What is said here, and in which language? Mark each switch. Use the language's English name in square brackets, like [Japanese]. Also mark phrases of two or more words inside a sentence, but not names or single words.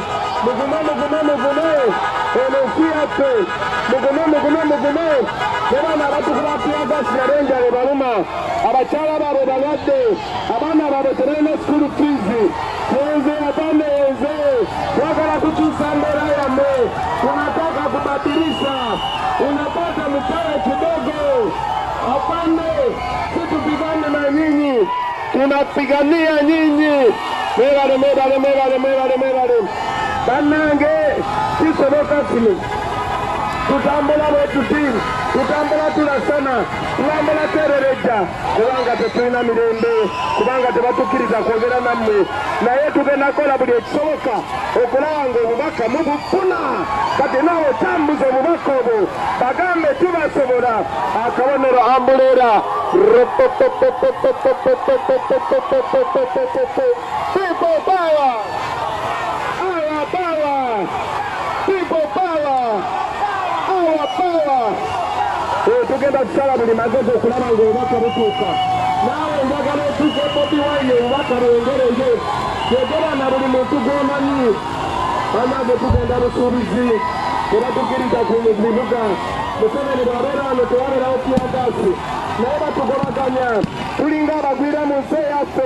[Ganda] Eno ensi yaffe mugume. Ne baana abatukuba tiyagasi nabo enjala ebaluma. Abakyala baabwe balwadde, abaana baabwe tebalina [English] school fees. [Ganda] Yenze abane yenze twagala kukyusa mbeera yammwe. [Swahili] Tunataka kubadilisha. Unapata mshahara kidogo. Hapana, situpigane na nyinyi, tunapigania nyinyi. [Ganda] Mwebale. Bannange kisoboka kino. Tutambula bwetuti, tutambula tulasana, tulambula terereja. Kubanga tetulina mirembe, kubanga tebatukkiriza kwogera nammwe. Naye tugenda kola buli ekisoboka okulaba ng'obubaka mubufuna. Kati naawe tambuza obubaka obwo bagambe tubasobola. Akabonero ambuleera. [English] People power! Our power! People power! Our power! [Ganda] Tugenda kusala buli magezi okulaba ng'obubaka butuuka. Naawe njagala otuuke Bobi Wine obubaka bwengereje. Yogera na buli muntu gw'omanyi. Bannange tugenda busuubizi era tukkiriza ku bibuga. Museveni bw'abeera wano tewabeerawo tiyagasi. Naye batugobaganya tulinga abagwira mu nsi yaffe.